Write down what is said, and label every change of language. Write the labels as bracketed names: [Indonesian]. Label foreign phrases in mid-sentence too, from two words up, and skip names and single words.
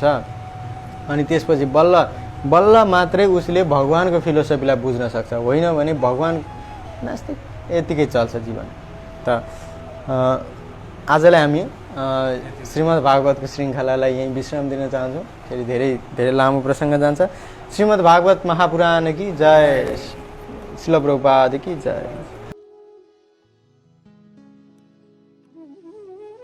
[Nepali] अनि त्यसपछि बल्ल मात्रै उसले भगवानको फिलोसफीलाई बुझ्न सक्छ। होइन भने भगवान नास्तिक यतिकै चल्छ जीवन। त आजलाई हामी श्रीमद् भागवतको श्रृङ्खलालाई यहीँ विश्राम दिन चाहन्छौँ। फेरि धेरै लामो प्रसङ्ग जान्छ। [Hindi] श्रीमद् भागवत महापुराण की जय, श्रील प्रभुपाद की जय।